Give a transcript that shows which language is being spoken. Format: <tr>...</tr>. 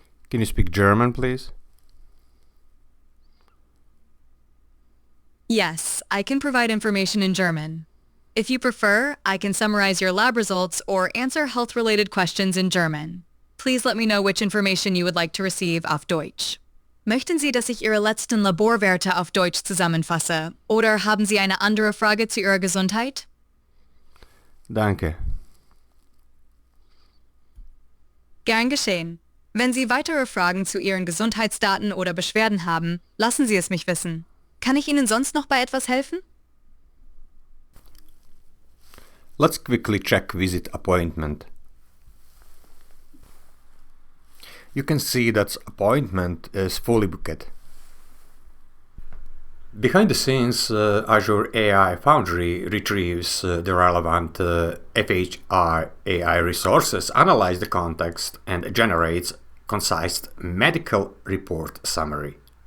<en>Can you speak German, please? Yes, I can provide information in German. If you prefer, I can summarize your lab results or answer health-related questions in German. Please let me know which information you would like to receive</en> <de>auf Deutsch. Möchten Sie, dass ich Ihre letzten Laborwerte auf Deutsch zusammenfasse? Oder haben Sie eine andere Frage zu Ihrer Gesundheit? Danke. Gern geschehen. Wenn Sie weitere Fragen zu Ihren Gesundheitsdaten oder Beschwerden haben, lassen Sie es mich wissen. Kann ich Ihnen sonst noch bei etwas helfen?</de> <en>Let's quickly check visit appointment. You can see that appointment is fully booked. Behind the scenes, Azure AI Foundry retrieves the relevant FHIR AI resources, analyzes the context, and generates concise medical report summary.</en>